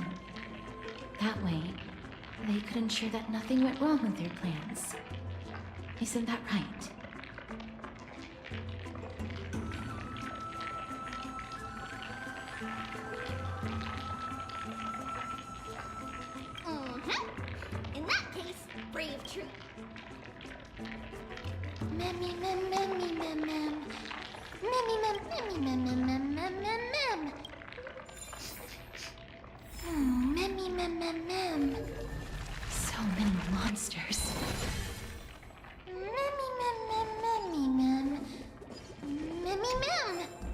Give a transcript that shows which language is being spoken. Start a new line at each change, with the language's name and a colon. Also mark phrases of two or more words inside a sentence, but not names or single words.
English: That way, they could ensure that nothing went wrong with their plans. Isn't that right? In that case, brave tree. Memmy mem memmy mem mem. Memmy mem memmy mem mem mem mem mem mem. Memmy mem mem mem. So many monsters. Memmy mem mem memmy mem. Memmy mem.